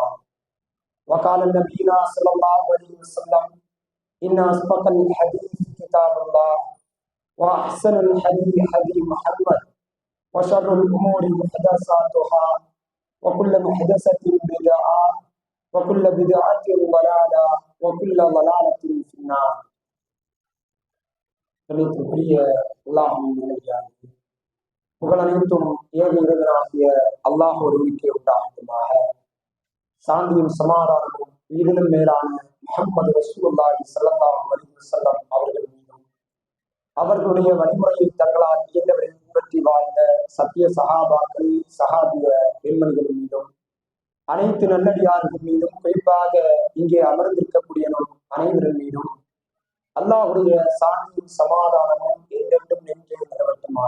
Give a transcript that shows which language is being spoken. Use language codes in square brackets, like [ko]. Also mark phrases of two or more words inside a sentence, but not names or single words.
[ar] وقال نبينا صلى الله عليه وسلم: إن أصدق الحديث كتاب الله وأحسن الحديث حديث محمد وشر الأمور محدثاتها وكل محدثة بدعة وكل بدعة ضلالة وكل ضلالة في النار. [ta] புகழனைத்தும் ஏக இறைவனாகிய அல்லாஹ் ஒருவனுக்கே உண்டாகட்டுமாக. சாந்தியும் சமாதானமும் உயிரினும் மேலான [ar] محمد رسول الله صلى الله عليه وسلم [ta] அவர்கள் மீதும் அவர்களுடைய வழிமுறையை தங்களால் இயன்றவரை பின்பற்றி வாழ்ந்த சத்திய சஹாபாக்கள் சஹாபிய பெண்மணிகள் மீதும் அனைத்து நல்லடியார்கள் மீதும் குறிப்பாக இங்கே அமர்ந்திருக்கக்கூடிய நம் அனைவரின் மீதும் அல்லாஹுடைய சாந்தியும் சமாதானமும் என்றென்றும் நின்று நிலவட்டுமாக.